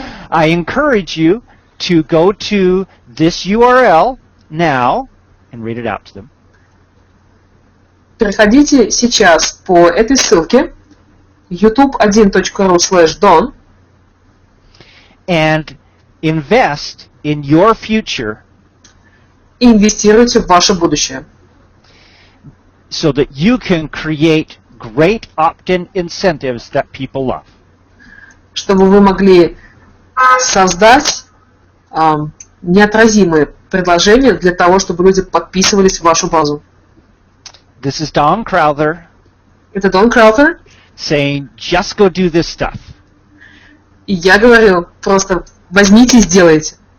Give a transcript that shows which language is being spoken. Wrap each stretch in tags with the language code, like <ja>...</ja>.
<en>I encourage you to go to this URL now and read it out to them.</en> <ru>Переходите сейчас по этой ссылке youtube1.ru/don</ru> <en>and invest in your future</en> <ru>и инвестируйте в ваше будущее,</ru> <en>so that you can create great opt-in incentives that people love.</en> <ru>Чтобы вы могли создать неотразимые предложения для того, чтобы люди подписывались в вашу базу.</ru> <en>This is Don Crowther.</en> <ru>Это Дон Crowther.</ru> <en>saying, just go do this stuff.</en> <ru>И я говорю, просто возьмите и сделайте.</ru>